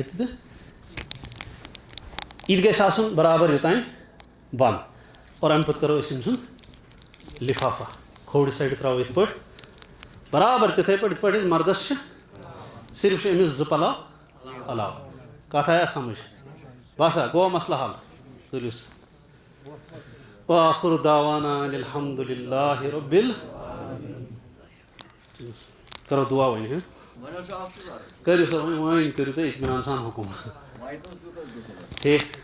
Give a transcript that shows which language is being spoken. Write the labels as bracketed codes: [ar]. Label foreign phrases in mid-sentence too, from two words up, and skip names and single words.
[ks] تہِ تہٕ یہِ تہِ گژھِ آسُن برابر یوٚتانۍ بنٛد اور اَمہِ پَتہٕ کَرو أسۍ أمۍ سُنٛد لِفافہ کھوورِ سایڈٕ ترٛاوو یِتھ پٲٹھۍ برابر تِتھَے پٲٹھۍ یِتھ پٲٹھۍ أسۍ مردَس چھِ صرف چھِ أمِس 2 پَلو علاوٕ کَتھ آیا سَمٕجھ باسا گوٚوا مسلہٕ حل تُلِو سا [ar] وآخر دعوانا الحمد للہ رب [ks] کرو دعا وۄنۍ کٔرِو سا وۄنۍ کٔرِو تُہۍ اطمینان سان حُکُم ٹھیٖک